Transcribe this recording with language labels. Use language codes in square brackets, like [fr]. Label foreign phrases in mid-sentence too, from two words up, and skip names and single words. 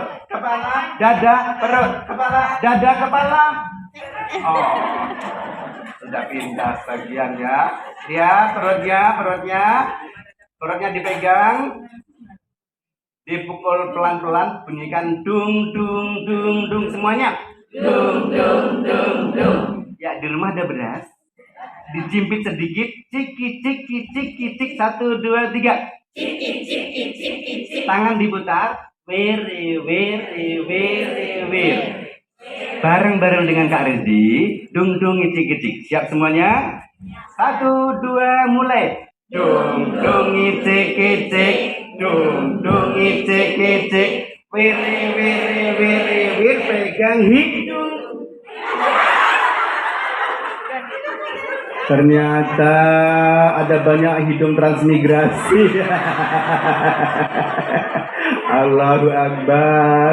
[id] Kepala, dada, perut. Kepala, dada, kepala. Oh. Sudah pindah sebagian ya. Lihat perutnya. Perutnya dipegang, dipukul pelan-pelan, bunyikan dung dung dung dung semuanya. Dung dung dung dung. Ya, di rumah ada beras. Dijimpit sedikit, ciki ciki ciki cik 1 2 3. Ciki ciki ciki cik. Tangan diputar, were. Bareng-bareng dengan Kak Redi, dung dung cik cik. Siap semuanya? 1, 2, mulai. Dung dung icik icik, dung dung icik icik, wiri wiri wiri wir pegang hidung. Ternyata ada banyak hidung transmigrasi. [ar] الله أكبر.